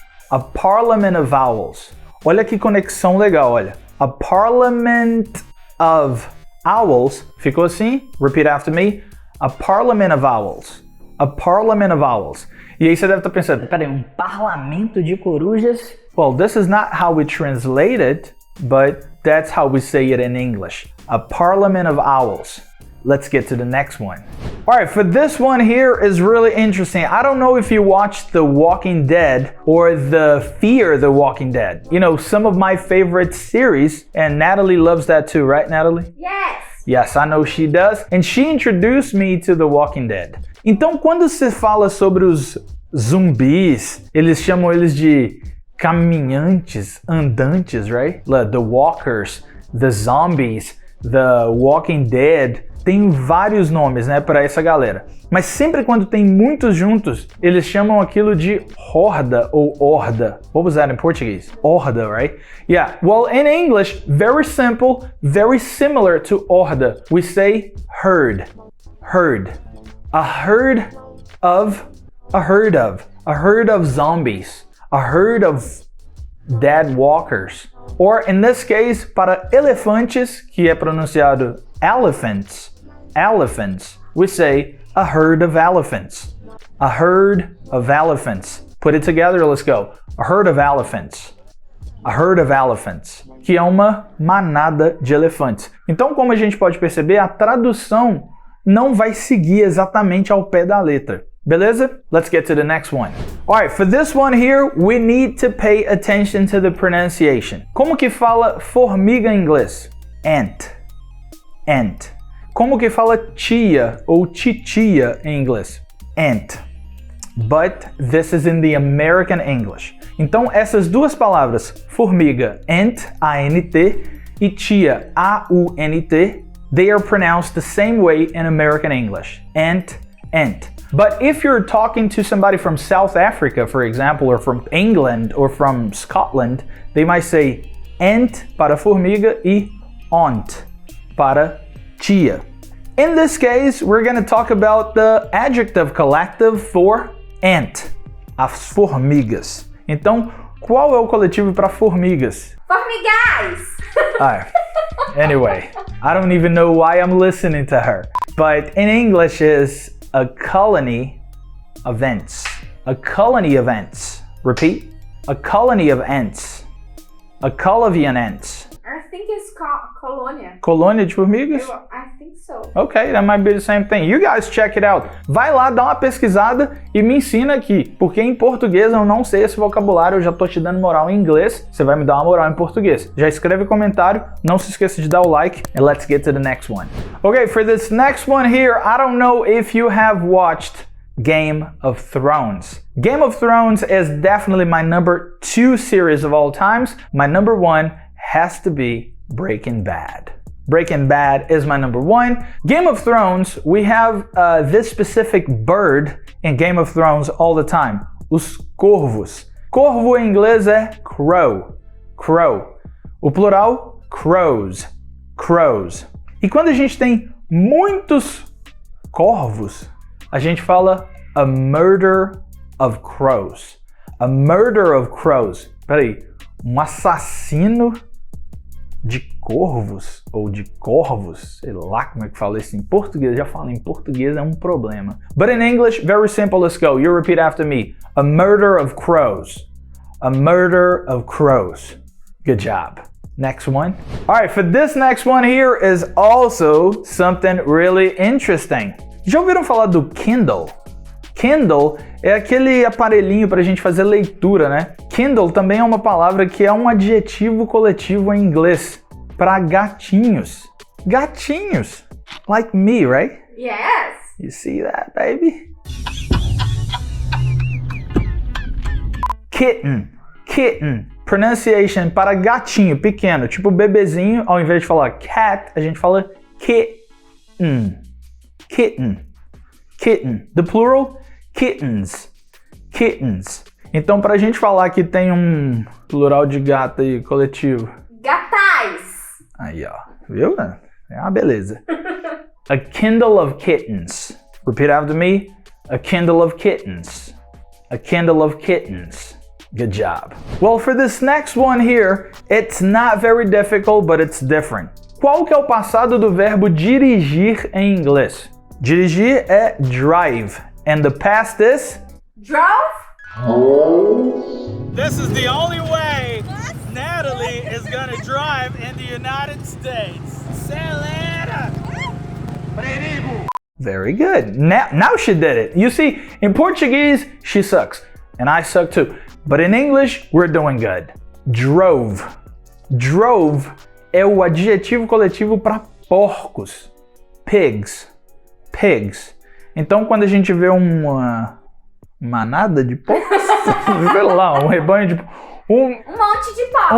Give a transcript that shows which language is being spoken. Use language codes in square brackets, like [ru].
[en] A parliament of owls. [pt] Olha que conexão legal, olha. [en] A parliament of owls. [pt] Ficou assim? [en] Repeat after me. A parliament of owls. A parliament of owls. [pt] E aí você deve estar pensando, peraí, um parlamento de corujas? [en] Well, this is not how we translate it, but that's how we say it in English. A parliament of owls. Let's get to the next one. All right, for this one here is really interesting. I don't know if you watched The Walking Dead or the Fear the Walking Dead. You know, some of my favorite series, and Natallí loves that too, right, Natallí? Yes. Yes, I know she does. And she introduced me to The Walking Dead. [pt] Então, quando se fala sobre os zumbis, eles chamam eles de caminhantes, andantes, [en] right? The walkers, the zombies, the Walking Dead. [pt] Tem vários nomes, né, para essa galera. Mas sempre quando tem muitos juntos, eles chamam aquilo de horda ou horda. [en] What was that in Portuguese? Horda, right? Yeah. Well, in English, very simple, very similar to horda. We say herd. Herd. A herd of zombies. A herd of dead walkers. Or in this case, [pt] para elefantes, que é pronunciado [en] elephants, we say a herd of elephants. A herd of elephants. Put it together, let's go. A herd of elephants. A herd of elephants. [pt] Que é uma manada de elefantes. Então, como a gente pode perceber, a tradução não vai seguir exatamente ao pé da letra. Beleza? [en] Let's get to the next one. Alright, for this one here, we need to pay attention to the pronunciation. [pt] Como que fala formiga em inglês? Ant. Ant. Como que fala tia ou titia em inglês? [en] Ant. But this is in the American English. [pt] Então, essas duas palavras, formiga, [en] ant, A-N-T, [pt] e tia, [en] A-U-N-T, they are pronounced the same way in American English. Ant, ant. But if you're talking to somebody from South Africa, for example, or from England, or from Scotland, they might say ant [pt] para formiga e ont para tia. [en] In this case, we're going to talk about the adjective collective for ant, as formigas. [pt] Então, qual é o coletivo para formigas? Formigais! [en] Anyway, I don't even know why I'm listening to her. But in English is a colony of ants. A colony of ants. Repeat. A colony of ants. A colony of ants. I think it's colônia. [pt] Colônia de formigas? [en] I think so. Okay, that might be the same thing. You guys check it out. [pt] Vai lá, dá uma pesquisada e me ensina aqui. Porque em português eu não sei esse vocabulário, eu já tô te dando moral em inglês, você vai me dar uma moral em português. Já escreve comentário, não se esqueça de dar o like, [en] and let's get to the next one. Okay, for this next one here, I don't know if you have watched Game of Thrones. Game of Thrones is definitely my number 2 series of all times. My number 1 has to be Breaking Bad. Breaking Bad is my number 1. Game of Thrones, we have this specific bird in Game of Thrones all the time. [pt] Os corvos. Corvo em inglês é crow. Crow. O plural, crows. Crows. E quando a gente tem muitos corvos, a gente fala [en] a murder of crows. A murder of crows. [pt] Peraí, um assassino de corvos, ou de corvos, sei lá como é que fala isso em português, já falo em português, é um problema. [en] But in English, very simple, let's go. You repeat after me. A murder of crows. A murder of crows. Good job. Next one. Alright, for this next one here is also something really interesting. [pt] Já ouviram falar do Kindle? Kindle é aquele aparelhinho para a gente fazer leitura, né? Kindle também é uma palavra que é um adjetivo coletivo em inglês para gatinhos. [en] Gatinhos. Like me, right? Yes! You see that, baby? Kitten. Kitten. [pt] Pronunciation para gatinho pequeno, tipo bebezinho, ao invés de falar cat, a gente fala kitten. [en] Kitten. Kitten. The plural, kittens. Kittens. [pt] Então, pra gente falar que tem um plural de gato aí, coletivo. Gatais! Aí, ó. Viu? É uma beleza. [en] A kindle of kittens. Repeat after me. A kindle of kittens. A kindle of kittens. Good job. Well, for this next one here, it's not very difficult, but it's different. [pt] Qual que é o passado do verbo dirigir em inglês? Dirigir é [en] drive, and the past is? Drove? This is the only way Natallí is gonna drive in the United States. [pt] Acelera! [en] Very good. Now she did it. You see, in Portuguese, she sucks, and I suck too. But in English, we're doing good. Drove. [pt] Drove é o adjetivo coletivo para porcos. Pigs. Pigs. Então, quando a gente vê uma manada de porcos, sei lá, um rebanho de Um monte de porcos.